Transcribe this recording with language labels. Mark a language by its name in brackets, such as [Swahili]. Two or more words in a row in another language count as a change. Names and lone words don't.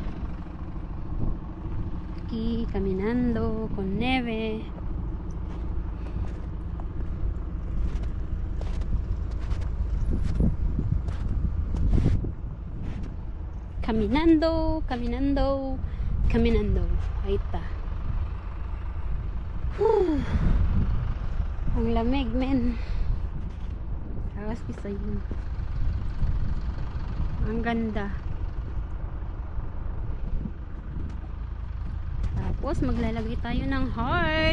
[Spanish] Aquí caminando con nieve. Caminando, caminando, caminando. Ahí está. [Filipino] Ang lamig, men. Awas isa yun. Ang ganda. Tapos maglalagay tayo ng heart.